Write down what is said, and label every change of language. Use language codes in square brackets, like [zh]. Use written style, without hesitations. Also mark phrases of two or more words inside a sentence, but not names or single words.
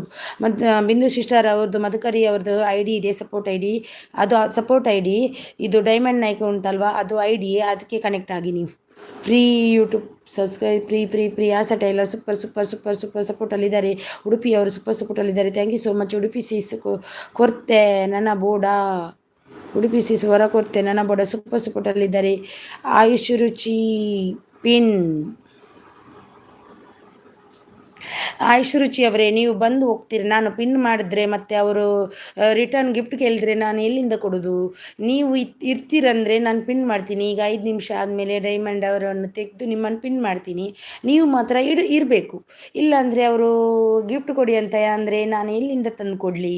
[kn] ಮತ್ತು ಬಿಂದು ಸಿಸ್ಟರ್ ಅವ್ರದ್ದು ಮಧುಕರಿ ಅವ್ರದ್ದು ID ಇದೆ, [en] support ID [kn] ಇದು ಡೈಮಂಡ್ ನಾಯ್ಕ ಉಂಟಲ್ವಾ, ಅದು ID, ಅದಕ್ಕೆ ಕನೆಕ್ಟ್ ಆಗಿ ನೀವು [en] free YouTube subscribe. [kn] ಫ್ರೀ. ಆಸಾ ಟೈಲರ್ ಸೂಪರ್ ಸಪೋರ್ಟಲ್ಲಿದ್ದಾರೆ. ಉಡುಪಿ ಅವರು ಸೂಪರ್ ಸಪೋರ್ಟಲ್ಲಿದ್ದಾರೆ. [en] thank you so much. [tcy] ಉಡುಪಿ ಸೀಸ್ ಕೊರ್ತೆ ನನ್ನ ಬೋಡ. ಉಡುಪಿ ಸೀಸ್ ಹೊರ ಕೊರ್ತೆ ನನ್ನ ಬೋಡ ಸೂಪರ್ ಸಪೋರ್ಟಲ್ಲಿದ್ದಾರೆ. [kn] ಆಯುಷ್ ರುಚಿ ಪಿನ್. ರುಚಿ ಅವರೇ ನೀವು ಬಂದು ಹೋಗ್ತೀರಿ. ನಾನು ಪಿನ್ ಮಾಡಿದ್ರೆ ಮತ್ತೆ ಅವರು ರಿಟರ್ನ್ ಗಿಫ್ಟ್ ಕೇಳಿದ್ರೆ ನಾನು ಎಲ್ಲಿಂದ ಕೊಡೋದು? ನೀವು ಇರ್ತೀರಂದರೆ ನಾನು ಪಿನ್ ಮಾಡ್ತೀನಿ. ಈಗ 5 ನಿಮಿಷ ಆದಮೇಲೆ ಡೈಮಂಡ್ ಅವರನ್ನು ತೆಗೆದು ನಿಮ್ಮನ್ನು ಪಿನ್ ಮಾಡ್ತೀನಿ. ನೀವು ಮಾತ್ರ ಇರಬೇಕು. ಇಲ್ಲಾಂದರೆ ಅವರು ಗಿಫ್ಟ್ ಕೊಡಿ ಅಂತ ಅಂದರೆ ನಾನು ಎಲ್ಲಿಂದ ತಂದು ಕೊಡಲಿ?